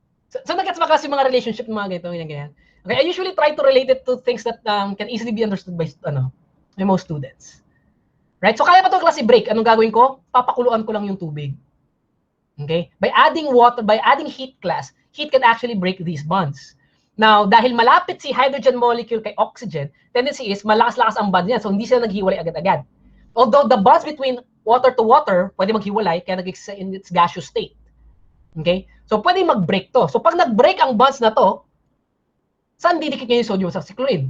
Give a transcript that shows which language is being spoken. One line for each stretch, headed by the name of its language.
Filipino: So nag-gets ba kasi mga relationship ng mga ganyan.
English: Okay, I usually try to relate it to things that can easily be understood by most students.
Filipino: Right? So kaya pa ito klase break. Anong gagawin ko? Papakuluan ko lang yung tubig. Okay?
English: By adding water, by adding heat class, heat can actually break these bonds.
Filipino: Now, dahil malapit si hydrogen molecule kay oxygen, tendency is malakas-lakas ang bond niya. So hindi sila naghiwalay agad-agad.
English: Although the bonds between water to water,
Filipino: pwede maghiwalay kaya nag-exist
English: in its gaseous state.
Filipino: Okay? So pwede mag-break to. So pag nag-break ang bonds na to, saan didikit niya yung sodium sa chlorine?